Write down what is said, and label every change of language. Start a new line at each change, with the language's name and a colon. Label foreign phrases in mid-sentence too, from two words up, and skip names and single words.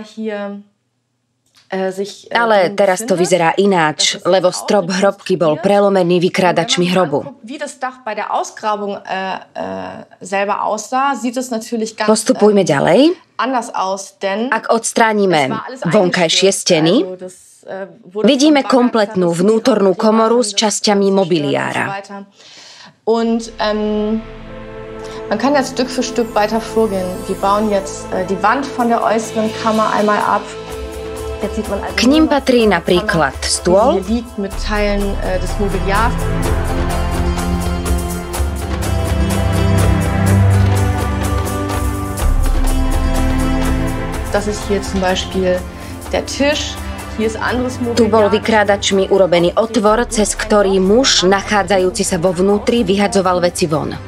Slovak: Ale teraz to vyzerá ináč, lebo strop hrobky bol prelomený vykrádačmi hrobu. Postupujme ďalej. Ak odstránime vonkajšie steny, vidíme kompletnú vnútornú komoru s časťami mobiliára.
German: Man kann jetzt Stück für Stück weiter vorgehen. Wir bauen jetzt die Wand von der äußeren Kammer einmal ab.
Slovak: K ním patrí napríklad stôl, tu bol vykrádačmi urobený otvor, cez ktorý muž, nachádzajúci sa vo vnútri, vyhadzoval veci von.